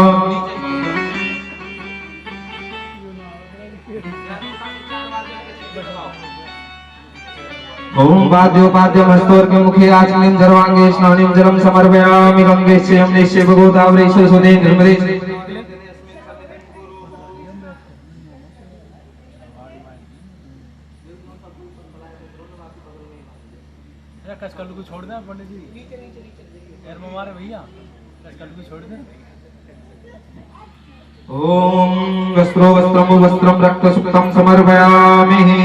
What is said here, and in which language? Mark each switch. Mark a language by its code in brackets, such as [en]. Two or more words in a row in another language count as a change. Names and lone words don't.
[sa] ओम वाद्योपाद्यमस्तोर्घ्य मुखे आचमनीं सर्वांगे स्नानिं जलं समर्पयामि गंगेश्च यमुनेश्च गोदावरीश्च सुदे निर्मले [hi] कचकल्लू को छोड़ दे पंडित जी यार मारे भैया कचकल्लू को छोड़ दे [sa] ओम वस्त्रो वस्त्रमु वस्त्रं रक्तसुक्तं समर्पयामि